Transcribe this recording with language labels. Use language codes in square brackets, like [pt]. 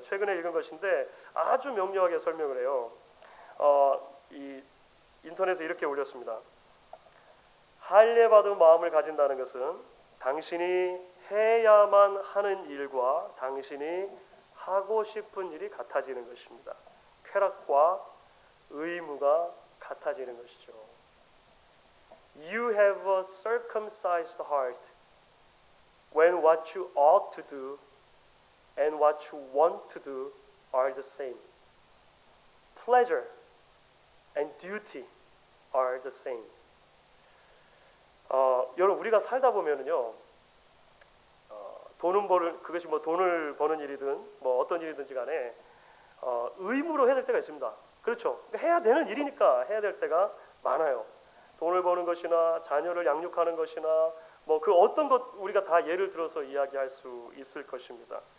[ko] 최근에 읽은 것인데 아주 명료하게 설명을 해요. 이 인터넷에 이렇게 올렸습니다. 할례받은 마음을 가진다는 것은 당신이 해야만 하는 일과 당신이 하고 싶은 일이 같아지는 것입니다. 쾌락과 의무가 같아지는 것이죠. [en] You have a circumcised heart when what you ought to do and what you want to do are the same. Pleasure and duty are the same. [ko] 여러분 우리가 살다 보면은요 그것이 뭐 돈을 버는 일이든 뭐 어떤 일이든지 간에 의무로 해야 될 때가 있습니다. 그렇죠. 해야 되는 일이니까 해야 될 때가 많아요. 돈을 버는 것이나 자녀를 양육하는 것이나 뭐 그 어떤 것 우리가 다 예를 들어서 이야기할 수 있을 것입니다.